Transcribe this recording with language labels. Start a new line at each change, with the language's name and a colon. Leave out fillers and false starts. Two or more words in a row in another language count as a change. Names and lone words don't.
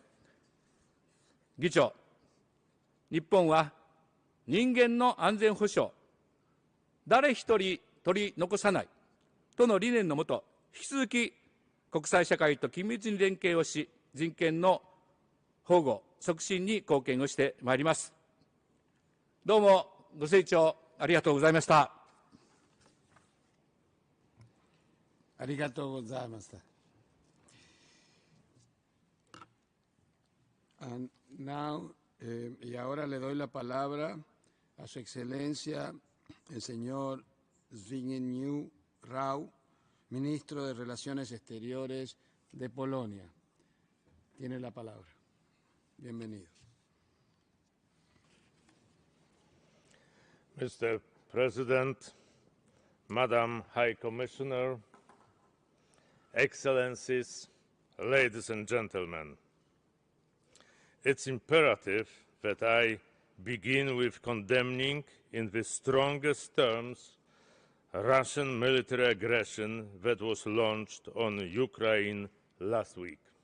Japanese: 議長、日本は人間の安全保障、誰一人取り残さないとの理念のもと、引き続き国際社会と緊密に連携をし、人権の保護、促進に貢献をしてまいります。どうもご清聴ありがとうございました。ありがとうございました。
Spanish: Y ahora le doy la palabra a su excelencia el señor Dmytro, ministro de Relaciones Exteriores de Polonia. Tiene la palabra. Bienvenido.
English: Mr. President, Madam High Commissioner, Excellencies, ladies and gentlemen, it's imperative that I begin with condemning in the strongest terms Russian military aggression that was launched on Ukraine last week.